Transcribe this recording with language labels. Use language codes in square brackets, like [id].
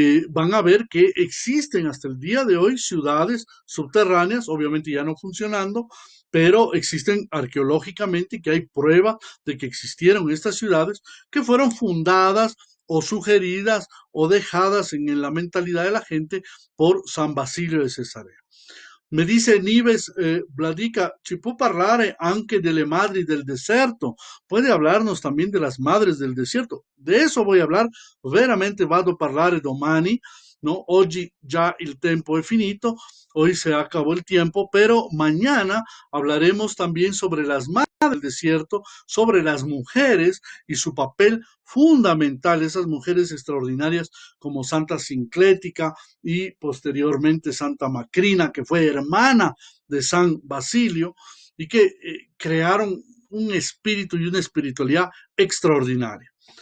[es] Van a ver que existen hasta el día de hoy ciudades subterráneas, obviamente ya no funcionando, pero existen arqueológicamente y que hay prueba de que existieron estas ciudades que fueron fundadas o sugeridas o dejadas en la mentalidad de la gente por San Basilio de Cesarea. [it] Mi dice Nives Bladica, ci può parlare anche delle madri del desierto. [es] Puede hablarnos también de las madres del desierto. De eso voy a hablar, [it] veramente vado a parlare domani, [es] ¿no? [it] Oggi già il tempo è finito, [es] hoy se acabó el tiempo, pero mañana hablaremos también sobre las madres del desierto, sobre las mujeres y su papel fundamental, esas mujeres extraordinarias como Santa Sinclética y posteriormente Santa Macrina, que fue hermana de San Basilio y que crearon un espíritu y una espiritualidad extraordinaria.